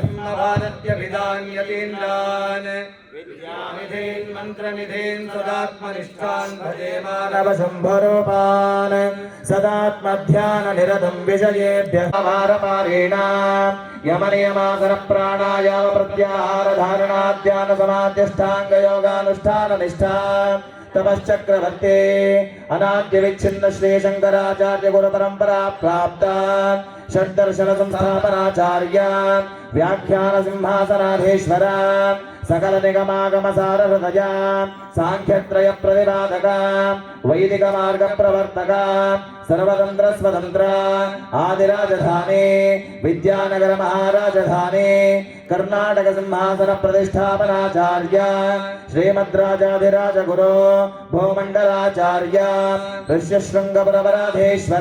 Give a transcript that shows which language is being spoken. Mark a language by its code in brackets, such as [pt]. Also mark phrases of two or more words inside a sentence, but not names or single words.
[sa] ನೃಸಿಂಹಭಾರತ್ಯಭಿಧಾನ್ಯತೀಂದ್ರಾನ್ ವಿದ್ಯಾನಿಧೀನ್ ಮಂತ್ರನಿಧೀನ್ ಸದಾತ್ಮನಿಷ್ಠಾನ್ ಭಜೆ ಮಾನವ ಶಂಭರೋಪಾನ್ ಸದಾತ್ಮಧ್ಯಾನ ನಿರತಂ ವಿಷಯೇಭ್ಯಃ ಮಾರಮಾರೇಣ ಯಮನಿಯಮಾಸನ ಪ್ರಾಣಾಯಾಮ ಪ್ರತ್ಯಾಹಾರ ಧಾರಣಾ ಧ್ಯಾನ ಸಮಾಧ್ಯಷ್ಟಾಂಗ ಯೋಗಾನುಷ್ಠಾನ ನಿಷ್ಠಾ ತಪಶ್ಚಕ್ರವರ್ತಿ ಅನಾದ್ಯ ವಿಚ್ಛಿನ್ನ ಶ್ರೀ ಶಂಕರಾಚಾರ್ಯ ಗುರು ಪರಂಪರಾ ಪ್ರಾಪ್ತ ಷಡ್ದರ್ಶನ ಸಂಸ್ಥಾಪನಾಚಾರ್ಯ ವ್ಯಾಖ್ಯಾನ ಸಿಂಹಾಸನಾಧೀಶ್ವರ सकल निगमागम सार हृदय सांख्यत्रय प्रतिपादक वैदिक मार्ग प्रवर्तक सर्वतंत्र स्वतंत्र आदिराजधानी विद्यानगर महाराजधानी कर्नाटक सिंहासन प्रतिष्ठापनाचार्य श्रीमद्राजाधिराज गुरु भूमंडलाचार्य ऋष्यशृंगपुरवराधेश्वर